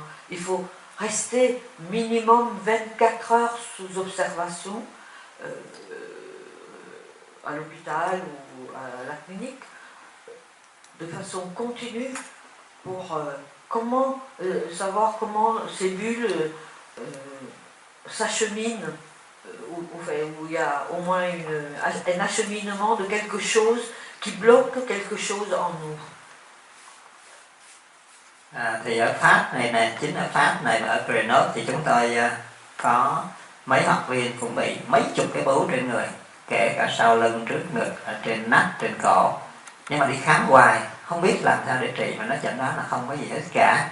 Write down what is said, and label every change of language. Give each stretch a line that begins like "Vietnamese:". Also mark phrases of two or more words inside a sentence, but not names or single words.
French: Il faut rester minimum 24 heures sous observation à l'hôpital ou à la clinique, de façon continue pour savoir comment ces bulles s'acheminent, où il y a au moins un acheminement de quelque chose qui bloque quelque chose en nous.
Vietnamese: Thì ở Pháp này nè, chính ở Pháp này mà ở Grenoble thì chúng tôi có mấy học viên cũng bị mấy chục cái bướu trên người, kể cả sau lưng, trước ngực, ở trên nách, trên cổ. Nhưng mà đi khám hoài, không biết làm sao để trị, mà nó chẩn đoán là không có gì hết cả.